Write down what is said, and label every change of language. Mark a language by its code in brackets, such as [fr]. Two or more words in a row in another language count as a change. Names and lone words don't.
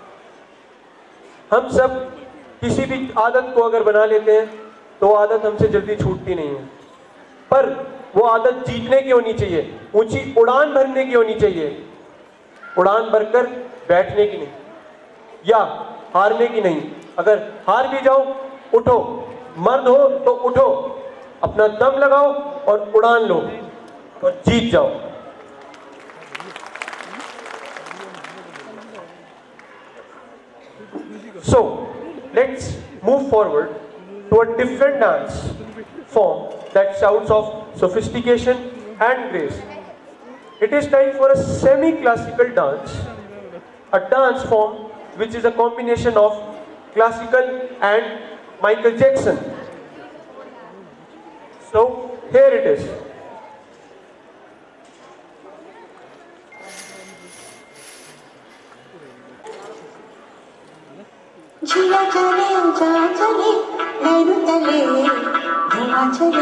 [hi] हम सब किसी भी आदत को अगर बना लेते हैं तो आदत हमसे जल्दी छूटती नहीं है, पर वो आदत जीतने की होनी चाहिए, ऊंची उड़ान भरने की होनी चाहिए। उड़ान भरकर बैठने की नहीं या हारने की नहीं। अगर हार भी जाओ उठो, मर्द हो तो उठो, अपना दम लगाओ और उड़ान लो और जीत जाओ। [en] So let's move forward to a different dance form that shouts of sophistication and grace. It is time for a semi-classical dance, a dance form which is a combination of classical and Michael Jackson. So here it is. [hi] झूला चले जा चले नैनु तले धुआं चले